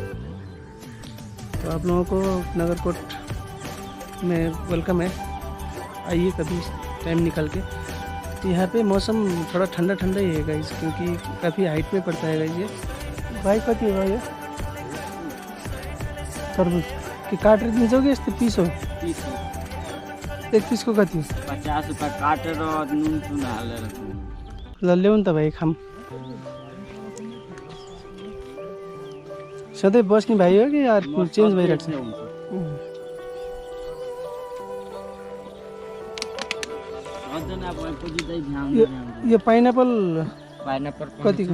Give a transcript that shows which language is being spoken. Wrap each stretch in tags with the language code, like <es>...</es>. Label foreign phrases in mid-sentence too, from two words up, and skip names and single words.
<hi>तो आप लोगों को नगरकोट में वेलकम है, आइए कभी टाइम निकाल के। तो यहाँ पे मौसम थोड़ा ठंडा ठंडा ही है गाइज, क्योंकि काफ़ी हाइट पे पड़ता है गाइज।</hi> <ne>ये भाई कति हो ये तरबूज कि काटेर दिन्छौ कि यस्तो पिस हो? एक पिसको कति? 50 रुपैयाँ काटेर नुन सुन हालेर। ल ल्याउ नि त भाइ खाम। सधैँ बस्ने भाइ हो कि यार चेन्ज भइरहेको छ? यो पाइनएप्पल कतिको?</ne>